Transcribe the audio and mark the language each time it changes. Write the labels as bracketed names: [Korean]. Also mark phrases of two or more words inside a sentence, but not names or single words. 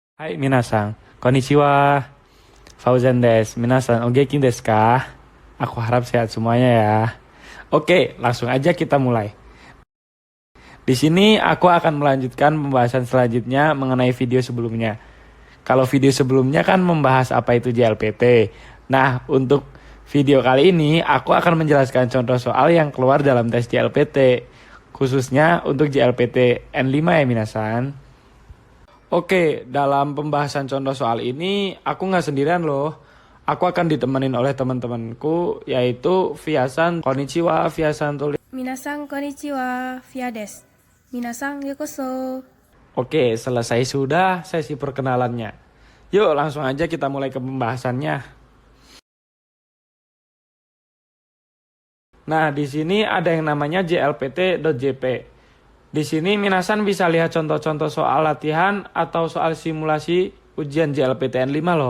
[Japanese] はい、皆さん、こんにちは. ファウザンです、皆さん、お元気ですか? [Indonesian] Aku harap sehat semuanya ya. Oke, langsung aja kita mulai. Di sini aku akan melanjutkan pembahasan selanjutnya mengenai video sebelumnya. Kalau video sebelumnya kan membahas apa itu JLPT. Nah, untuk video kali ini aku akan menjelaskan contoh soal yang keluar dalam tes JLPT. Khususnya untuk JLPT N5 ya minasan. Oke, dalam pembahasan contoh soal ini, aku nggak sendirian loh. Aku akan ditemenin oleh teman-temanku, yaitu Fiasan, konnichiwa, Fiasan tulis. [Japanese] 皆さんこんにちは、フィアです。皆さんようこそ. [Indonesian] Oke, selesai sudah sesi perkenalannya. Yuk, langsung aja kita mulai ke pembahasannya. Nah, di sini ada yang namanya JLPT.jp. Di sini minasan bisa lihat contoh-contoh soal latihan atau soal simulasi ujian JLPTN 5 loh.